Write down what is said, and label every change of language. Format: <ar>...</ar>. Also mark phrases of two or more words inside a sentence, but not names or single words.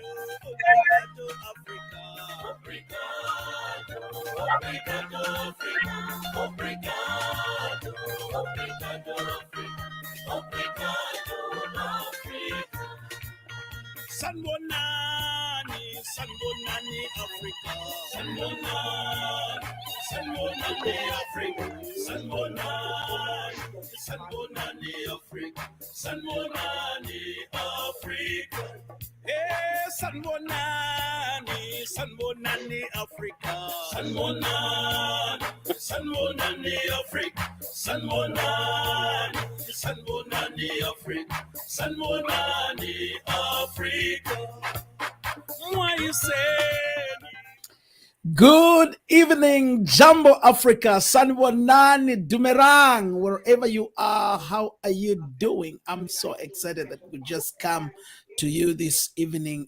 <pt>Obrigado, Africa. Obrigado, obrigado, Africa. Obrigado, obrigado, Africa. Obrigado, Africa.</pt> <zu>Sanbonani, Sanbonani, Africa. Sanbonani, Sanbonani, Africa. Sanbonani, Sanbonani, Africa. Sanbonani, Africa. Hey, Sanbonani, Sanbonani, Africa. Sanbonani, Sanbonani, Africa. Sanbonani, Sanbonani, Africa. Sanbonani, Africa.</zu> <en>Why you say? Good evening, Jumbo Africa, Sanbonani, Dumerang, wherever you are. How are you doing? I'm so excited that we just come to you this evening.</en>